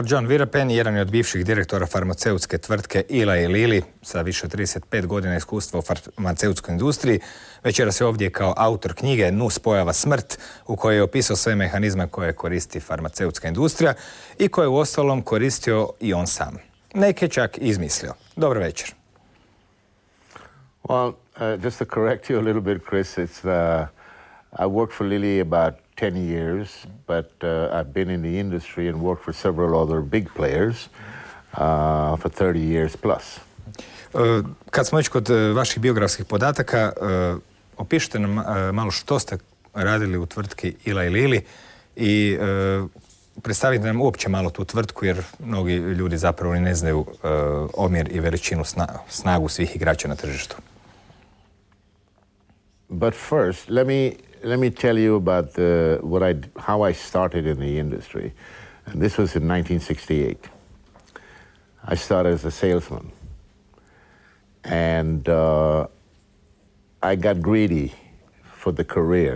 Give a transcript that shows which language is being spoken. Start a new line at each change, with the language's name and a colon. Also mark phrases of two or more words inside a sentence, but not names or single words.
Croatian: John Virapen, jedan je od bivših direktora farmaceutske tvrtke Eli Lilly sa više od 35 godina iskustva u farmaceutskoj industriji. Večeras je ovdje kao autor knjige Nuspojava, smrt, u kojoj je opisao sve mehanizme koje koristi farmaceutska industrija i koje je uostalom koristio i on sam. Neke čak izmislio. Dobro večer.
English: Well, just to correct you a little bit, Chris, I worked for Lilly about 10 years, but I've been in the industry and worked for several other big players for 30 years plus.
Croatian: Kad smo već kod vaših biografskih podataka, opišite nam malo što ste radili u tvrtki Eli Lilly i predstavite nam uopće malo tu tvrtku, jer mnogi ljudi zapravo ne znaju omjer i veličinu, snagu svih igrača na tržištu.
English: But first, let me tell you about how I started in the industry. And this was in 1968. I started as a salesman. And I got greedy for the career.